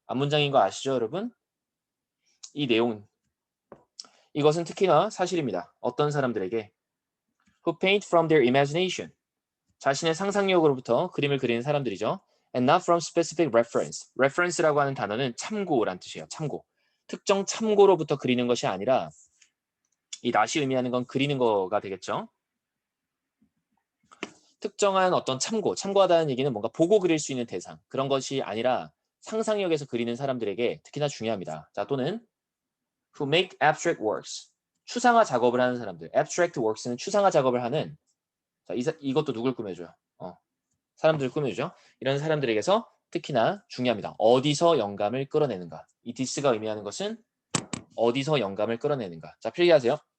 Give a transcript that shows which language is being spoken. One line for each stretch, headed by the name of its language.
Korean: 앞문장인 거 아시죠, 여러분? 이 내용, 이것은 특히나 사실입니다. 어떤 사람들에게
English: who paint from their imagination.
Korean: 자신의 상상력으로부터 그림을 그리는 사람들이죠.
English: And not from specific reference.
Korean: reference라고 하는 단어는 참고란 뜻이에요. 참고. 특정 참고로부터 그리는 것이 아니라 이 not이 의미하는 건 그리는 거가 되겠죠. 특정한 어떤 참고하다는 얘기는 뭔가 보고 그릴 수 있는 대상, 그런 것이 아니라 상상력에서 그리는 사람들에게 특히나 중요합니다. 자, 또는
English: who make abstract works.
Korean: 추상화 작업을 하는 사람들. abstract works는 추상화 작업을 하는, 자, 이것도 누굴 꾸며줘요? 사람들을 꾸며주죠. 이런 사람들에게서 특히나 중요합니다. 어디서 영감을 끌어내는가. 이 this가 의미하는 것은 어디서 영감을 끌어내는가. 자, 필기하세요.